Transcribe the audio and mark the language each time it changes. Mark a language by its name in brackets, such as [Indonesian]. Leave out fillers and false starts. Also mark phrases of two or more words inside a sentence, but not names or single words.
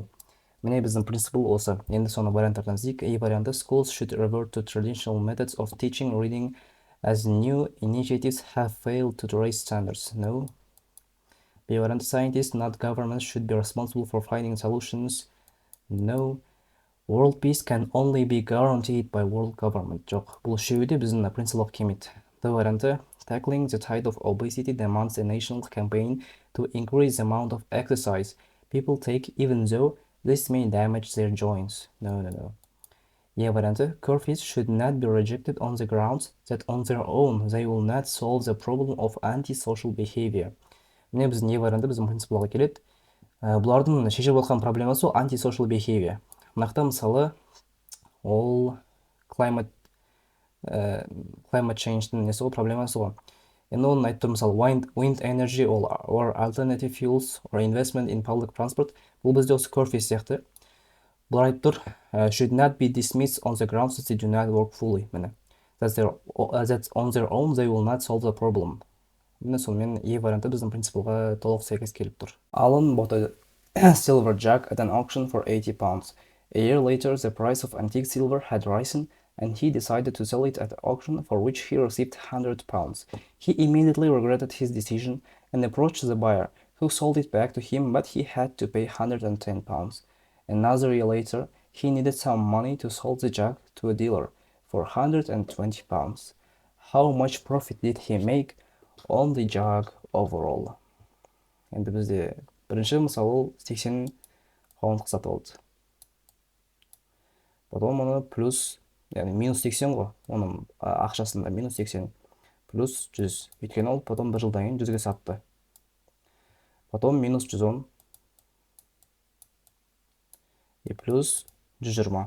[Kazakh] Міне біздің принципл осы. Енді соны варианттардан іздейік. [English] A варианты schools should revert to traditional methods of teaching reading as new initiatives have failed to raise standards. No. B варианты scientists, not governments, should be responsible for finding solutions. No. World peace can only be guaranteed by world government. [Kazakh] Жоқ, бұл үшеуі біздің принципалға келмейді. [English] D варианты tackling the tide of obesity demands a national campaign to increase the amount of exercise people take, even though this may damage their joints. No. E варианты curfews should not be rejected on the grounds that on their own they will not solve the problem of antisocial behavior. [Kazakh] Міне біздің E варианты біздің принципалға келеді. Бұлардың шешіп отқан проблемасы ол [English] antisocial behavior. [Kazakh] Мынақта мысалы ол [English] climate change-дің [Kazakh] несі ғой, проблемасы ғой. Енді оны айтып тұр, мысалы [English] wind energy or alternative fuels or investment in public transport. [Kazakh] Бұл бізде осы curfew сияқты. Бұлар айтып тұр, [English] should not be dismissed on the grounds that they do not work fully. Міне. That on their own they will not solve the problem. [Kazakh] Міне сонымен E варианты біздің принципалға толық сәйкес келіп тұр. [English] Alan bought a silver jug at an auction for 80 pounds. A year later, the price of antique silver had risen, and he decided to sell it at auction, for which he received 100 pounds. He immediately regretted his decision and approached the buyer, who sold it back to him, but he had to pay 110 pounds. Another year later, he needed some money to sell the jug to a dealer for 120 pounds. How much profit did he make on the jug overall? [Kazakh] Енді бізде бірінші мысалы 80 паундқа сатып алды. Потом оны плюс, яғни минус 80 ғой, оның ақшасында минус 80 плюс 100. Өйткені ол потом бір жылдан кейін 100-ге сатты. Потом минус 110 и плюс 120.